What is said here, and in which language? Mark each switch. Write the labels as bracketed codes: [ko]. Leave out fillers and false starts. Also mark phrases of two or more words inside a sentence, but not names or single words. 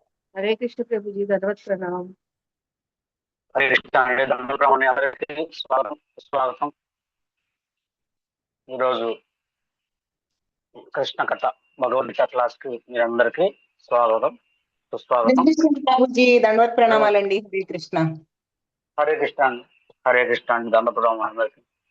[hi] हरे कृष्ण प्रभु जी, दंडवत प्रणाम। हरे कृष्ण [te] అండి దండోపాని అందరికీ స్వాగతం స్వాగతం ఈరోజు కృష్ణ కథ భగవద్గీత క్లాస్ కి మీరందరికీ స్వాగతం సుస్వాగతం ప్రభుజీ దండవత్ ప్రణామాలండి. [hi] हरे कृष्ण. हरे कृष्ण [te] అండి [hi] हरे कृष्ण [te] అండి దండోపాని అందరికీ.